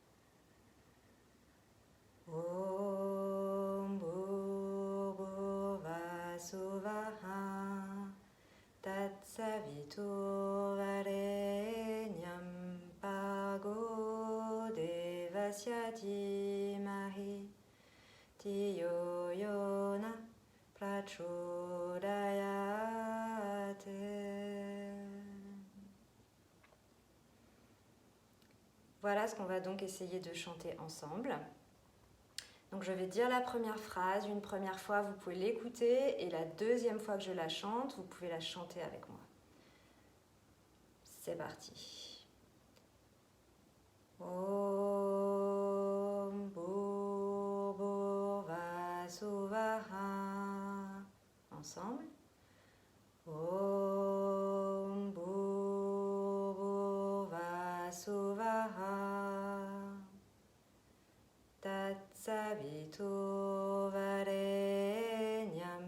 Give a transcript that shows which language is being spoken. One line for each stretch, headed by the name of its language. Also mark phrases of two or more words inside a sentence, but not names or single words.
Sanskrit: ॐ भूर्भुवः स्वः तत्सवितुर्वरेण्यं भर्गो देवस्य धीमहि धियो यो नः प्रचोदयात्.
French: Voilà ce qu'on va donc essayer de chanter ensemble. Donc je vais dire la première phrase, une première fois vous pouvez l'écouter et la deuxième fois que je la chante, vous pouvez la chanter avec moi. C'est parti.
Sanskrit: ॐ भूर्भुवः स्वः. Ensemble. ॐ भूर्भुवः स्वः तत्सवितुर्वरेण्यं.